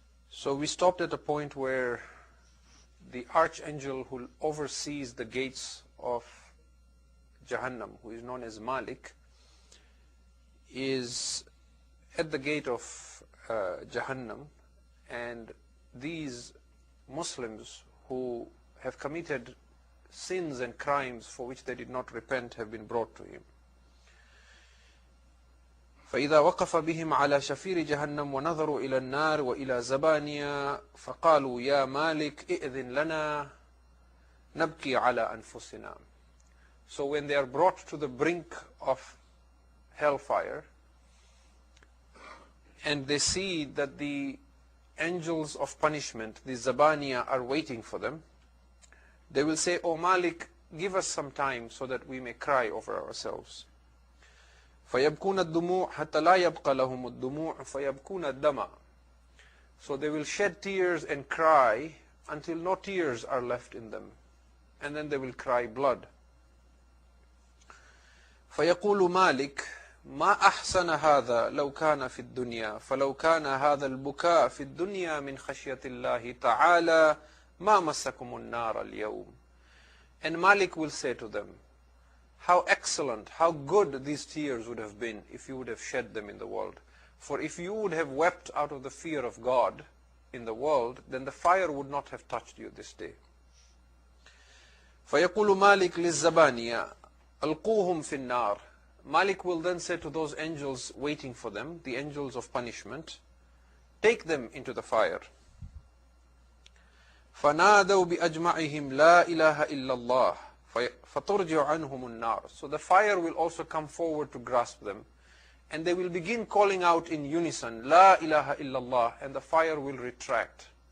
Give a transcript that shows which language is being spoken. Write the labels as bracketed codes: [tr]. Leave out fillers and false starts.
[en] So we stopped at a point where the archangel who oversees the gates of Jahannam, who is known as Malik, is at the gate of Jahannam, and these Muslims who have committed sins and crimes for which they did not repent have been brought to him. [ar] فإذا وقف بهم على شفير جهنم ونظروا إلى النار وإلى زبانيا فقالوا يا مالك إئذن لنا نبكي على أنفسنا. [en] So when they are brought to the brink of hellfire and they see that the angels of punishment, the Zabaniya, are waiting for them, they will say, "O Malik, give us some time so that we may cry over ourselves." [ar] فَيَبْكُونَ الدُّمُوعَ حَتَّى لَا يَبْقَ لَهُمُ الدُّمُوعُ فَيَبْكُونَ الدَّمَ. [en] So they will shed tears and cry until no tears are left in them, and then they will cry blood. [ar] فَيَقُولُ مَالِكْ ما أحسن هذا لو كان في الدنيا فلو كان هذا البكاء في الدنيا من خشية الله تعالى ما مسكم النار اليوم. [en] And Malik will say to them, how excellent, how good these tears would have been if you would have shed them in the world. For if you would have wept out of the fear of God in the world, then the fire would not have touched you this day. [ar] فيقول مالك للزبانية ألقوهم في النار. [en] Malik will then say to those angels waiting for them, the angels of punishment, take them into the fire. [ar] فَنَادَوْا بِأَجْمَعِهِمْ لَا إِلَهَ إِلَّا اللَّهِ فَتُرْجِعُ عَنْهُمُ النَّارِ. [en] So the fire will also come forward to grasp them, and they will begin calling out in unison, [ar] لَا إِلَهَ إِلَّا اللَّهِ, [en] and the fire will retract.